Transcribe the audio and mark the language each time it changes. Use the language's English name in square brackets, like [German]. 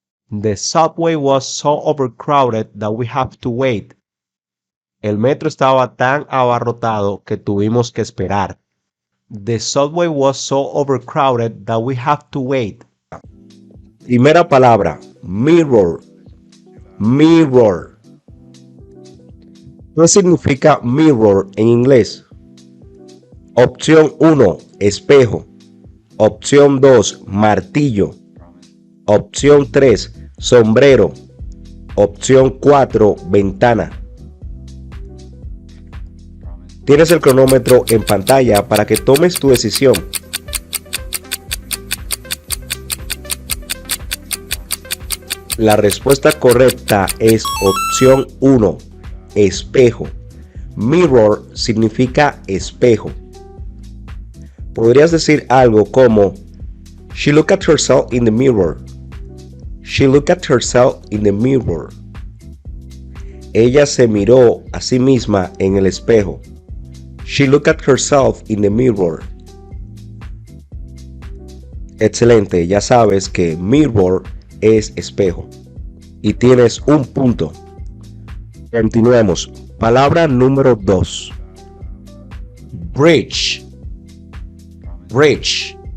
[English] The subway was so overcrowded that we have to wait. [Spanish] El metro estaba tan abarrotado que tuvimos que esperar. [English] The subway was so overcrowded that we have to wait. [Spanish] Primera palabra, mirror. Mirror. ¿Qué significa mirror en inglés? Opción 1, espejo. Opción 2, martillo. Opción 3, sombrero. Opción 4, ventana. Tienes el cronómetro en pantalla para que tomes tu decisión. La respuesta correcta es opción 1, espejo. Mirror significa espejo. Podrías decir algo como [English] She looked at herself in the mirror. She looked at herself in the mirror. [Spanish] Ella se miró a sí misma en el espejo. [English] She looked at herself in the mirror. [Spanish] Excelente, ya sabes que mirror es espejo. Y tienes un punto. Continuemos. Palabra número 2. Bridge. Bridge.